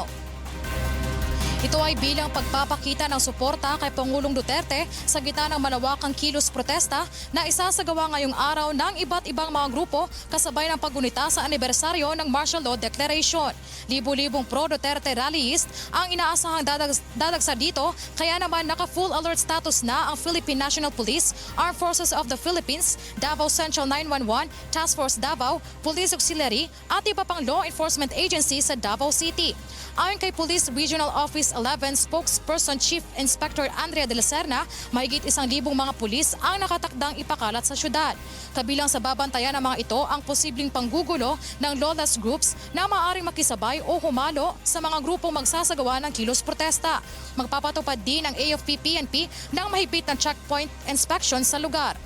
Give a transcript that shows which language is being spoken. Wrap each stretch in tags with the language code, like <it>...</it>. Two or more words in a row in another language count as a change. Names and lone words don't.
<tl>Ito ay bilang pagpapakita ng suporta kay Pangulong Duterte sa gitna ng malawakang kilos protesta na isasagawa ngayong araw ng iba't ibang mga grupo kasabay ng paggunita sa anibersaryo ng Martial Law Declaration. Libo-libong pro-Duterte rallyist ang inaasahang dadagsa dito, kaya naman naka-</tl> <en>full alert status</en> <tl>na ang Philippine National Police, Armed Forces of the Philippines, Davao Central 911, Task Force Davao, Police Auxiliary at iba pang</tl> <en>law enforcement agency</en> <tl>sa Davao City. Ayon kay Police Regional Office 11 spokesperson Chief Inspector Andrea de la Serna, mahigit 1,000 mga pulis ang nakatakdang ipakalat sa syudad. Kabilang sa babantayan ng mga ito ang posibleng panggugulo ng</tl> <en>lawless groups</en> <tl>na maaaring makisabay o humalo sa mga grupong magsasagawa ng kilos protesta. Magpapatupad din ang AFP-PNP ng mahigpit na checkpoint inspection sa lugar.</tl>